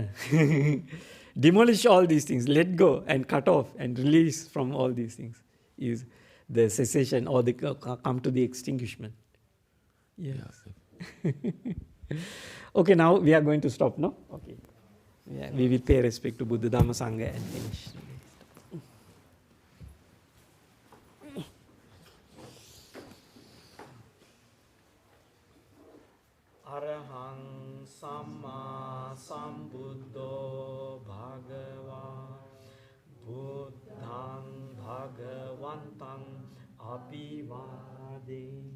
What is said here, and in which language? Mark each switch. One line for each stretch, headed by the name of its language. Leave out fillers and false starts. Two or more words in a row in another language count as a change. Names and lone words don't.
English: Demolish all these things, let go and cut off and release from all these things is the cessation or the come to the extinguishment. Yes. Yeah. Okay, now we are going to stop, no? Okay. Yeah, we will pay respect to Buddha, Dhamma, Sangha and finish.
Pali: Arahang Samma Sambuddho Bhagava Buddhang Bhagavantam Abhivade